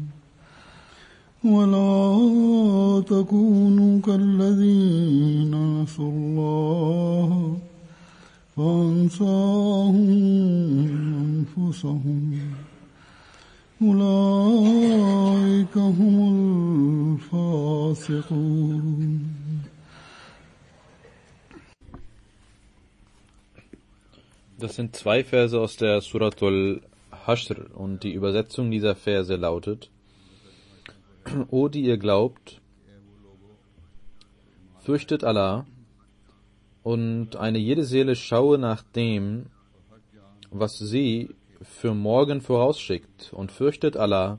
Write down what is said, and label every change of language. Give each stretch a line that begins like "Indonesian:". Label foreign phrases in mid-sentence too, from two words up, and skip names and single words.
Arabic: ولا تكونوا كالذين نسوا الله فأنساهم أنفسهم أولئك هم الفاسقون.
German: Das sind zwei Verse aus der Suratul Hashr und die Übersetzung dieser Verse lautet: O die ihr glaubt, fürchtet Allah und eine jede Seele schaue nach dem, was sie für morgen vorausschickt, und fürchtet Allah.